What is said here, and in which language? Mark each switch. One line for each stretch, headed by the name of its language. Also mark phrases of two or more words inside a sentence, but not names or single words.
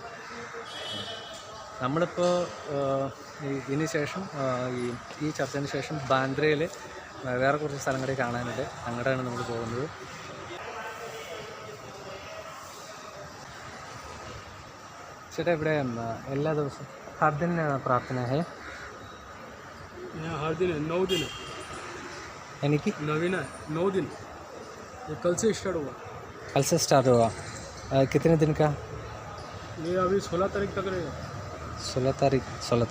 Malayalam: നമ്മളിപ്പോൾ ഇതിന് ശേഷം ഈ ചർച്ചിന് ശേഷം ബാന്ദ്രയിൽ വേറെ കുറച്ച് സ്ഥലങ്ങളിൽ കാണാനുണ്ട്. അങ്ങോട്ടാണ് നമ്മൾ പോകുന്നത്. ചേട്ടാ, ഇവിടെ എല്ലാ ദിവസവും
Hindi: हर दिन प्रार्थना है? हर दिन है, 9 दिन है। यानी कि 9 दिन। ये कल से स्टार्ट हुआ। कल से स्टार्ट हुआ। कितने दिन का? ये अभी 16 तारीख तक रहेगा। 16 तारीख है। 16